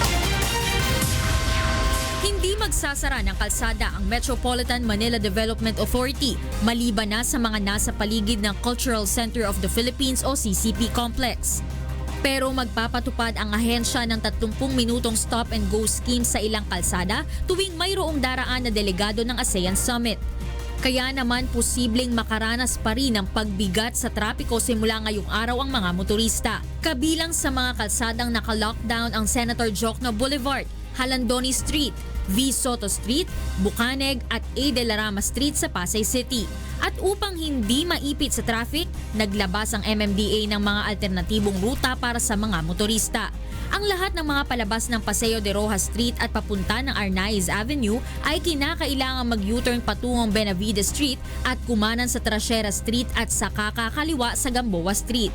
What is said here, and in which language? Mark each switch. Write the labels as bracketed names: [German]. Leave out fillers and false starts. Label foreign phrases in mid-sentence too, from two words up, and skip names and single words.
[Filipino] Hindi magsasara ng kalsada ang Metropolitan Manila Development Authority maliban na sa mga nasa paligid ng Cultural Center of the Philippines o CCP Complex. Pero magpapatupad ang ahensya ng 30 minutong [English] stop-and-go scheme [Filipino] sa ilang kalsada tuwing mayroong daraan na delegado ng ASEAN Summit. Kaya naman posibleng makaranas pa rin ng pagbigat sa trapiko simula ngayong araw ang mga motorista. Kabilang sa mga kalsadang naka-lockdown ang Senator Jokno Boulevard, Halandoni Street, V. Soto Street, Bucaneg at A. de la Rama Street sa Pasay City. At upang hindi maipit sa traffic, naglabas ang MMDA ng mga alternatibong ruta para sa mga motorista. Ang lahat ng mga palabas ng Paseo de Rojas Street at papunta ng Arnaiz Avenue ay kinakailangan mag-U-turn patungong Benavides Street at kumanan sa Trasera Street at saka kakaliwa sa Gamboa Street.